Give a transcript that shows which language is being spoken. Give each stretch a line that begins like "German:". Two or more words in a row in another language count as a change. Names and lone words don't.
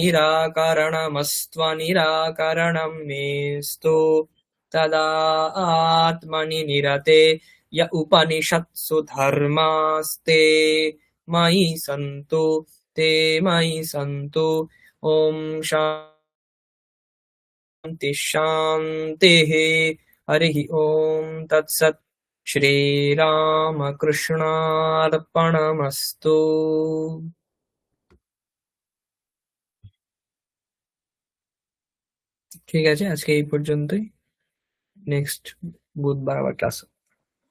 Sanskrit: निराकरणमस्त्वनिराकरणं मेस्तु तदात्मनि निरते य उपनिषत्सु धर्मास्ते मयि सन्तु ते मयि सन्तु ॐ शान्तिः शान्तिः हरिः ॐ तत्सत् শ্রীরামকৃষ্ণার্পণমস্তু।
Bangla: ঠিক আছে, আজকে এই পর্যন্তই। নেক্সট বুধবার আবার ক্লাস।